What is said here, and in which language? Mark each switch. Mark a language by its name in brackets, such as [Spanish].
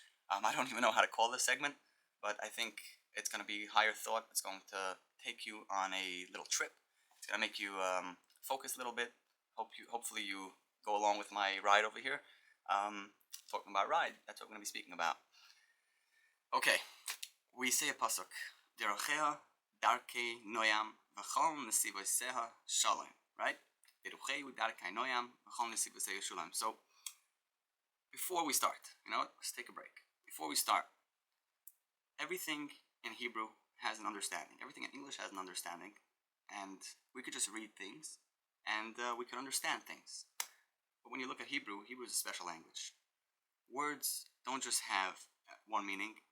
[English] I don't even know how to call this segment, but I think it's going to be higher thought. It's going to take you on a little trip. It's going to make you focus a little bit. Hopefully you go along with my ride over here. Talking about ride, that's what we're going to be speaking about. Okay, we say a pasuk. [Hebrew] Dרכיה, דרכי, נועם, וכל נתיבותיה, שלום. [English] Right? [Hebrew] דרכי, דרכי, נועם, וכל נתיבותיה, שלום. [English] So, before we start, let's take a break. Before we start, everything in Hebrew has an understanding. Everything in English has an understanding. And we could just read things, and we could understand things. But when you look at Hebrew is a special language. Words don't just have one meaning.